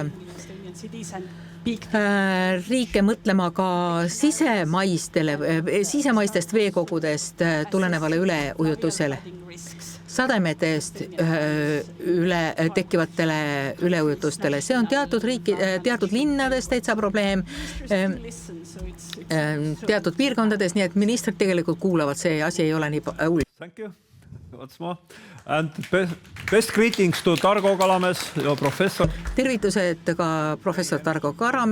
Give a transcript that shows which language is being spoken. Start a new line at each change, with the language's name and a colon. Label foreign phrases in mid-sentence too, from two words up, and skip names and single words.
Estonian: riike mõtlema ka sisemaistest veekogudest tulenevale üleujutusele, sademetest tekkivatele üleujutustele. See on teatud linnades täitsa probleem, teatud piirkondades, nii et ministrid tegelikult kuulavad, see asi ei ole nii hull.
English: Thank you. What's more? And best greetings to Targo Kalamees ja professor.
Estonian: Tervitused ka professor Targo Karamäe